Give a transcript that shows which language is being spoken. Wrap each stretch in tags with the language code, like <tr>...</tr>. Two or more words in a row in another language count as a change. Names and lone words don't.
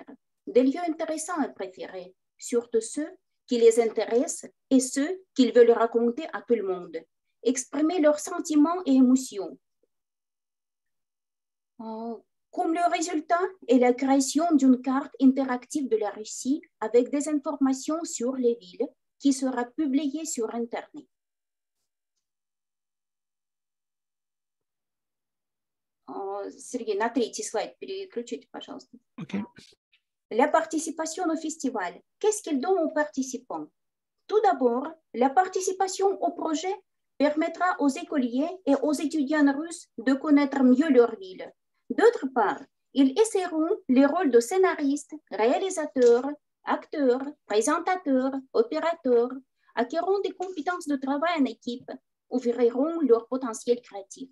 <fr>Des lieux intéressants à préférer, surtout ceux qui les intéressent et ceux qu'ils veulent raconter à tout le monde. Exprimer leurs sentiments et émotions. Comme le résultat est la création d'une carte interactive de la Russie avec des informations sur les villes qui sera publiée sur Internet.</fr> <ru>Сергей, на 3-й слайд переключите, пожалуйста. Okay.</ru> <fr>La participation au festival. Qu'est-ce qu'il donne aux participants? Tout d'abord, la participation au projet permettra aux écoliers et aux étudiants russes de connaître mieux leur ville. D'autre part, ils essaieront les rôles de scénaristes, réalisateurs, acteurs, présentateurs, opérateurs, acquerront des compétences de travail en équipe, ouvriront leur potentiel créatif.</fr>